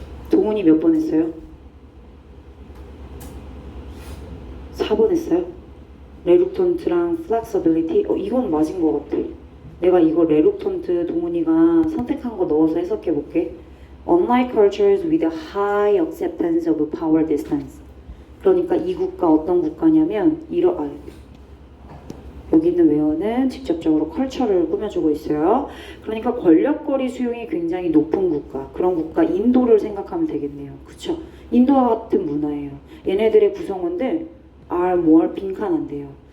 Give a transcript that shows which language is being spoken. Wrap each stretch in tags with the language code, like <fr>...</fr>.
<ko>동훈이 몇 번 했어요? 4번 했어요? 레룩턴트랑 플렉서빌리티? 이건 맞은 것 같아. 내가 이거 레룩턴트 동훈이가 선택한 거 넣어서 해석해 볼게.</ko> <en>Unlike cultures with a high acceptance of power distance.</en> <ko>그러니까 이 국가 어떤 국가냐면 여기 있는 웨어는 직접적으로 컬처를 꾸며주고 있어요. 그러니까 권력거리 수용이 굉장히 높은 국가, 그런 국가 인도를 생각하면 되겠네요. 그쵸? 인도와 같은 문화예요. 얘네들의 구성원들</ko> <en>are more</en> <ko>빈칸한데요.</ko>